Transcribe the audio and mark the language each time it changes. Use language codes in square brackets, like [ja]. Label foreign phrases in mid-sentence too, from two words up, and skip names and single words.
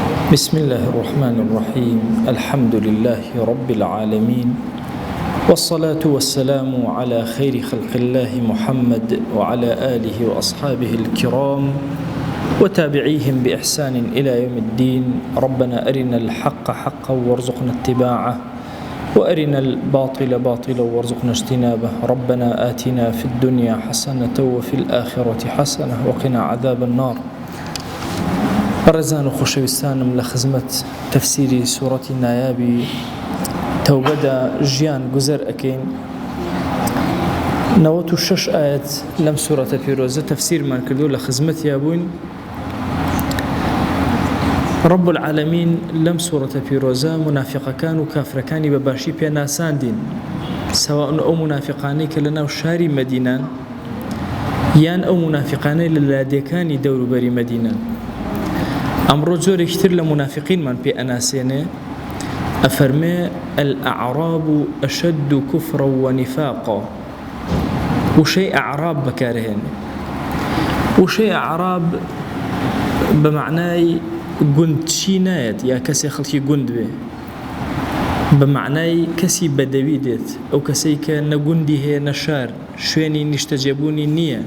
[ar] بسم الله الرحمن الرحيم الحمد لله رب العالمين والصلاة والسلام على خير خلق الله محمد وعلى آله وأصحابه الكرام وتابعيهم بإحسان إلى يوم الدين. ربنا أرنا الحق حقا وارزقنا اتباعه وأرنا الباطل باطلا وارزقنا اجتنابه. ربنا آتنا في الدنيا حسنة وفي الآخرة حسنة وقنا عذاب النار. [ckb] بەڕێزان و خۆشەویستانم لە خزمەت تەفسیری سوورەتی نایابی تەوبەدا ژیان گوزەر ئەکەین. 96 ئاەت لەم سوورەتە پیرۆزە تەفسیرمان کردو لە خزمەتیا بووین. [ar] رب العالمین [ckb] لەم سوورەتە پیرۆزە منافقەکان و کافرەکانی بەباشی پێ ناساندین، سەواء ئەو منافقانەی کە لەناو شاری مەدینان یان ئەو منافقانەی لە لادێکانی دەوروبەری مەدینان. ئەمڕۆ جۆرێکتر لە منافقینمان پێ ئەناسێنێ، ئەفەرمێ [ar] الأعراب أشد كفرا ونفاقا. [ckb] وشەی ئەعراب بەکارهێنێ. وشەی ئەعراب بەمعنای گوندچی نایەت یا کەسێ خەڵکی گوند بێ، بەمعنای کەسی بەدەوی دێت، ئەو کەسەی کە نەگوندی هەیە نەشار، شوێنی نیشتەجێبوونی نییە.